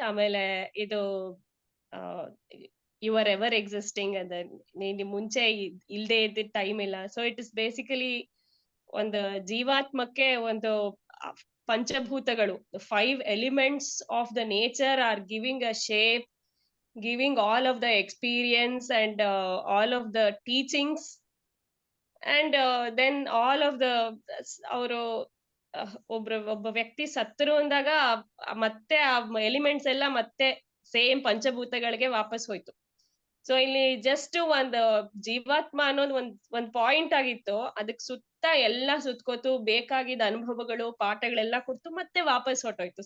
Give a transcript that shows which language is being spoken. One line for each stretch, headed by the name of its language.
Kannada: ಆಮೇಲೆ ಇದು
English: you are ever existing
Kannada: ಅಂತ, ನೀನ್ ಮುಂಚೆ ಇಲ್ದೇ ಇದ್ದಿದ್ ಟೈಮ್ ಇಲ್ಲ.
English: so it is basically
Kannada: ಒಂದು ಜೀವಾತ್ಮಕ್ಕೆ ಒಂದು
English: ಪಂಚಭೂತಗಳು, 5 elements of the nature are giving a shape, giving all of the experience and all of the teachings, and then all of the
Kannada: ಅವರು ಒಬ್ಬ ವ್ಯಕ್ತಿ ಸತ್ತರು ಅಂದಾಗ ಮತ್ತೆ ಆ ಎಲಿಮೆಂಟ್ಸ್ ಎಲ್ಲ ಮತ್ತೆ ಸೇಮ್ ಪಂಚಭೂತಗಳಿಗೆ ವಾಪಸ್ ಹೋಯ್ತು. ಸೊ ಇಲ್ಲಿ ಜಸ್ಟ್ ಒಂದು ಜೀವಾತ್ಮ ಅನ್ನೋದು ಒಂದ್ ಪಾಯಿಂಟ್ ಆಗಿತ್ತು, ಅದಕ್ ಸುತ್ತ ಎಲ್ಲ ಸುತ್ಕೋತು, ಬೇಕಾಗಿದ್ದ ಅನುಭವಗಳು ಪಾಠಗಳೆಲ್ಲ ಕೊಡ್ತು, ಮತ್ತೆ ವಾಪಸ್ ಹೊಟ್ಟೋಯ್ತು.